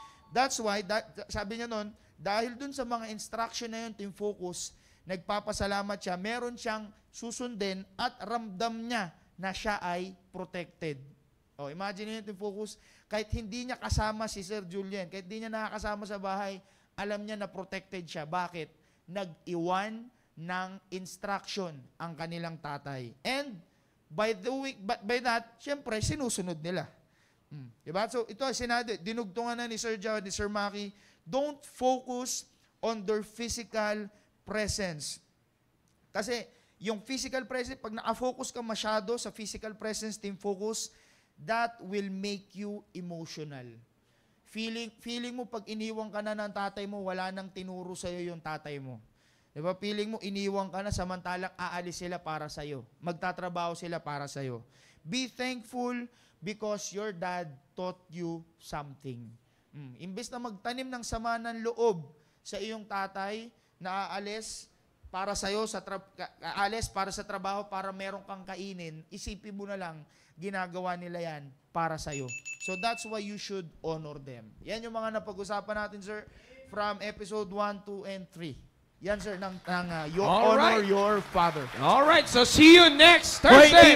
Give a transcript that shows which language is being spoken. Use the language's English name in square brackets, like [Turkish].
[English] That's why [Filipino] sabi niya noon, dahil dun sa mga instruction na yun, team focus, nagpapasalamat siya, meron siyang susundin at ramdam niya na siya ay protected. Imagine niyo team focus, kahit hindi niya kasama si Sir Julian, kahit hindi niya nakakasama sa bahay, alam niya na protected siya. Bakit? Nag-iwan ng instruction ang kanilang tatay. And by that, syempre, sinusunod nila. Diba? So, ito, dinugtungan na ni Sir Joe, ni Sir Maki, [English] don't focus on their physical presence. [Filipino] Kasi, yung physical presence, pag naka-focus ka masyado sa physical presence, team focus, [English] that will make you emotional. [Filipino] Feeling mo pag iniwang ka na ng tatay mo, wala nang tinuro sa'yo yung tatay mo. Diba? Feeling mo iniwang ka na samantalang aalis sila para sa'yo. Magtatrabaho sila para sa'yo. [English] Be thankful because your dad taught you something. [Filipino] Imbes na magtanim ng sama ng loob sa iyong tatay na aalis para sa'yo, aalis para sa trabaho para meron kang kainin, isipin mo na lang, ginagawa nila yan para sa'yo. [English] So that's why you should honor them. [Filipino] Yan yung mga napag-usapan natin, [English] sir, from episode 1, 2, and 3. Yan, sir, you honor your father. Alright, so see you next Thursday.